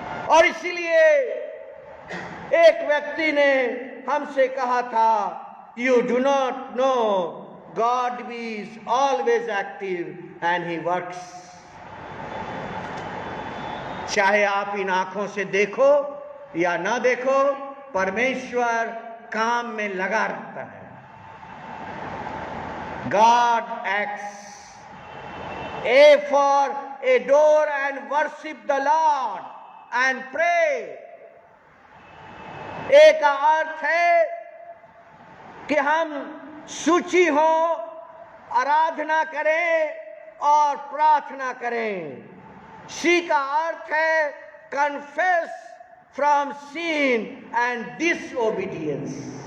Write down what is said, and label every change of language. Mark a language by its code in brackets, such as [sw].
[hi] और इसीलिए एक व्यक्ति ने हमसे कहा था, [en] You do not know God is always active and he works. [hi] चाहे आप इन आंखों से देखो या ना देखो, परमेश्वर काम में लगा रहता है। [en] God acts. A for adore and worship the Lord and pray. [hi] A का अर्थ है कि हम सूची हो, आराधना करें और प्रार्थना करें। [en] C [hi] का अर्थ है [en] Confess from sin and disobedience।